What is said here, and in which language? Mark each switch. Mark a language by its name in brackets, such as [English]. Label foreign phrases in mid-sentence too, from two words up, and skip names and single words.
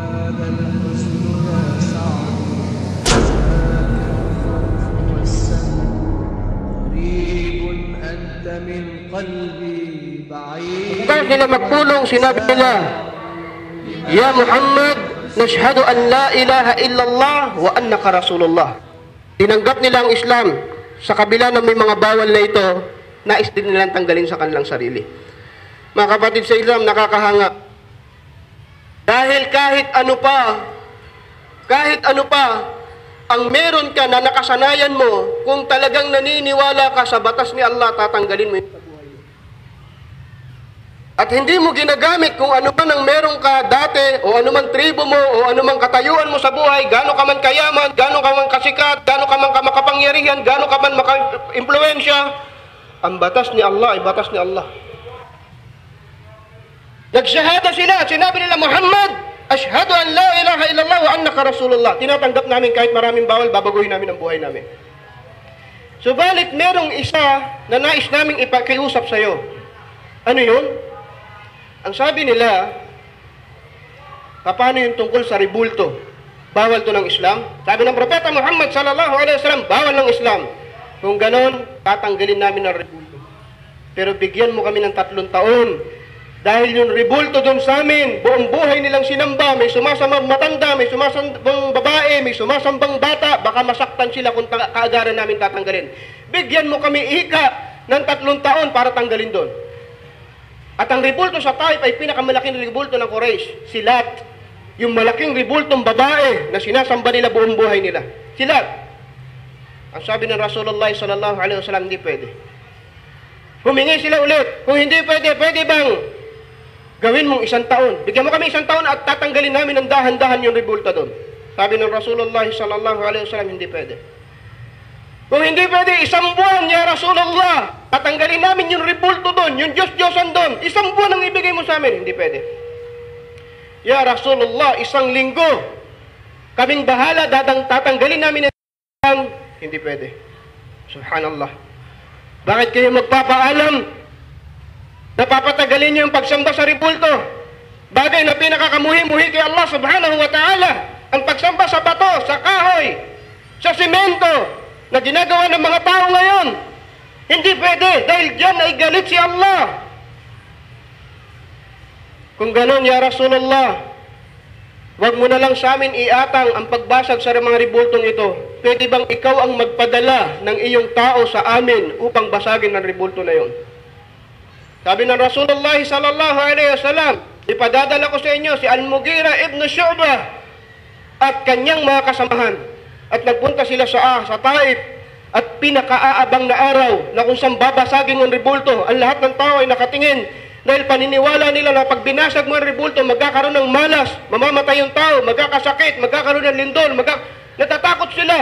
[Arabic] هذا الحزن يا سعد والسن قريب أنت من قلبي بعيد. [Filipino] Bago nila magpulong, sinabi nila, [Arabic] يا محمد نشهد أن لا إله إلا الله وأنك رسول الله. [Filipino] Tinanggap nila ang Islam sa kabila ng may mga bawal na ito, nais din nilang tanggalin sa kanilang sarili. Mga kapatid sa Islam, nakakahanga. Dahil kahit ano pa, ang meron ka na nakasanayan mo, kung talagang naniniwala ka sa batas ni Allah, tatanggalin mo ito. At hindi mo ginagamit kung ano man ang meron ka dati, o ano man tribo mo, o ano man katayuan mo sa buhay, gaano ka man kayaman, gaano ka man kasikat, gaano ka man makapangyarihan, gaano ka man maka-impluensya, ang batas ni Allah ay batas ni Allah. Nagsyahada sila, sinabi nila, [Arabic] محمد أشهد أن لا إله إلا الله وأنك رسول الله. [Filipino] Tinatanggap namin kahit maraming bawal, babaguhin namin ang buhay namin. Subalit merong isa na nais naming ipakiusap sa iyo. Ano yun? Ang sabi nila, paano yung tungkol sa ribulto? Bawal to ng Islam? Sabi ng Propeta Muhammad [Arabic] صلى الله عليه وسلم, [Filipino] bawal ng Islam. Kung ganon, tatanggalin namin ang ribulto. Pero bigyan mo kami ng 3 taon. Dahil yung ribulto doon sa amin, buong buhay nilang sinamba, may sumasambang matanda, may sumasambang babae, may sumasambang bata, baka masaktan sila kung kaagaran namin tatanggalin. Bigyan mo kami ika ng 3 taon para tanggalin doon. At ang ribulto sa Taif ay pinakamalaking ribulto ng Quraysh, Silat. Yung malaking ribultong babae na sinasamba nila buong buhay nila. Silat. Ang sabi ng [Arabic] رسول الله صلى الله عليه وسلم, [Filipino] hindi pwede. Humingi sila ulit. Kung hindi pwede, pwede bang gawin mong 1 taon? Bigyan mo kami 1 taon at tatanggalin namin ng dahan-dahan yung ribulto doon. Sabi ng [Arabic] رسول الله صلى الله عليه وسلم, [Filipino] hindi pwede. Kung hindi pwede, 1 buwan, [Arabic] يا رسول الله, [Filipino] tatanggalin namin yung ribulto doon, yung Diyos-Diyosan doon. 1 buwan ang ibigay mo sa amin. Hindi pwede. [Arabic] يا رسول الله, [Filipino] 1 linggo, kaming bahala, tatanggalin namin ang hindi pwede. Subhanallah. Bakit kayo magpapaalam? Napapatagalin niyo yung pagsamba sa ribulto. Bagay na pinakakamuhi-muhi kay Allah [Arabic] سبحانه وتعالى. [Filipino] Ang pagsamba sa bato, sa kahoy, sa simento, na ginagawa ng mga tao ngayon. Hindi pwede, dahil dyan ay galit si Allah. Kung ganon, [Arabic] يا رسول الله, [Filipino] wag mo na lang sa amin iatang ang pagbasag sa mga ribultong ito. Pwede bang ikaw ang magpadala ng iyong tao sa amin upang basagin ng ribulto na yun? Sabi ng [Arabic] رسول الله صلى الله عليه وسلم, [Filipino] ipadadala ko sa inyo si Al-Mughira ibn Shu'bah at kanyang mga kasamahan. At nagpunta sila sa Taif at pinakaaabang na araw na kung saan babasagin ng ribulto. Ang lahat ng tao ay nakatingin dahil paniniwala nila na pag binasag mo ang ribulto, magkakaroon ng malas, mamamatay yung tao, magkakasakit, magkakaroon ng lindol, natatakot sila.